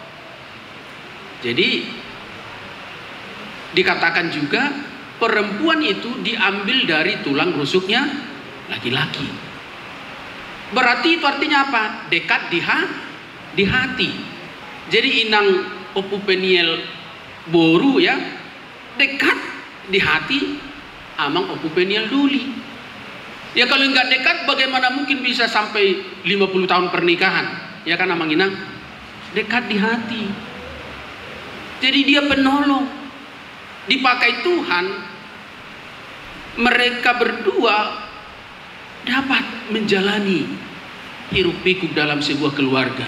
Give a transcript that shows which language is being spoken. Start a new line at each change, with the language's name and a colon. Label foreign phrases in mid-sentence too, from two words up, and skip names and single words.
Indonesian: Jadi dikatakan juga perempuan itu diambil dari tulang rusuknya laki-laki. Berarti itu artinya apa? Dekat di hati. Jadi inang opu peniel boru ya, dekat di hati Amang opu peniel duli. Ya kalau nggak dekat bagaimana mungkin bisa sampai 50 tahun pernikahan? Ya kan Amang Inang? Dekat di hati. Jadi dia penolong. Dipakai Tuhan, mereka berdua dapat menjalani hiruk pikuk dalam sebuah keluarga.